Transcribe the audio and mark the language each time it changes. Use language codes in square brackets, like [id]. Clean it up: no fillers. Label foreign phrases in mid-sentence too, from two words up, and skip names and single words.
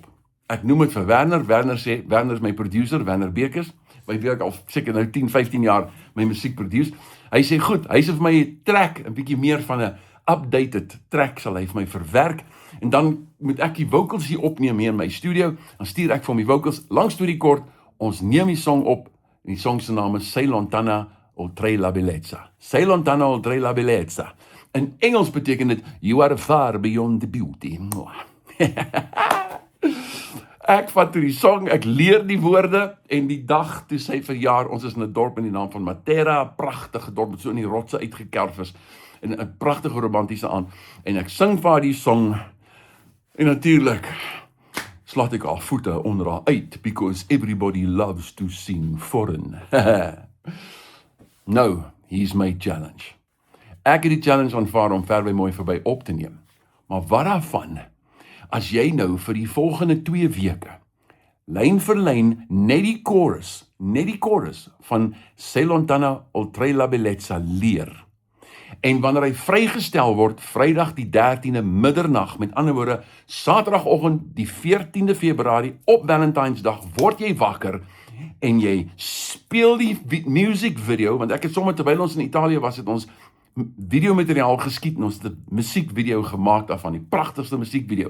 [af] Ek noem het vir Werner, Werner is my producer, Werner Bekers, by wie ek al seker nou 10, 15 jaar my musiek produce. Hy sê goed, hy sê vir my 'n track, 'n bietjie meer van 'n updated track sal hy vir my verwerk, en dan moet ek die vocals hier opneem hier in my studio, dan stuur ek vir hom die vocals, lang storie kort, ons neem die song op, en die song se naam is Sei lontana oltre la bellezza. Sei lontana oltre la bellezza. In Engels beteken dit, [en] you are far beyond the beauty. [af] Ek vat toe die song, ek leer die woorde, en die dag toe sy verjaar, ons is in 'n dorp in die naam van Matera, pragtige dorp, wat so in die rotse uitgekerf is, en 'n pragtige romantiese aand, en ek sing vir haar die song, en natuurlik, slaat ek haar voete onder haar uit, [en] because everybody loves to sing foreign. Nou, here's my challenge. [af] Ek het die challenge aanvaar om ver by mooi verby op te neem. Maar wat daarvan, as jy nou vir die volgende 2 weke, lyn vir lyn, net die chorus van Sei lontana oltre la bellezza leer. En wanneer hy vrygestel word, Vrydag die 13de middernag, met ander woorde, Saterdagoggend die 14de Februarie op Valentinesdag, word jy wakker en jy speel die [en] music video, [af] want ek het sommer terwyl ons in Italië was, het ons videomateriaal geskiet en ons het 'n musiekvideo gemaak daarvan, die pragtigste musiekvideo.